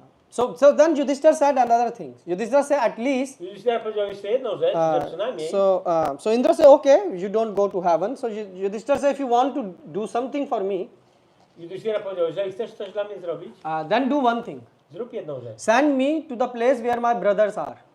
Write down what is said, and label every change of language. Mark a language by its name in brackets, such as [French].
[English] So then Yudhishthira said another thing. Yudhishthira said at least. [Polish] Yudhishthir powiedział jeszcze jedną rzecz, że przynajmniej [English] So Indra said, okay, you don't go to heaven. So Yudhishthira said, if you want to do something for me, [Polish] Yudhishthira powiedział, jeżeli chcesz coś dla mnie zrobić, [English] then do one thing. [Polish] zrób jedną rzecz. [English] Send me to the place where my brothers are.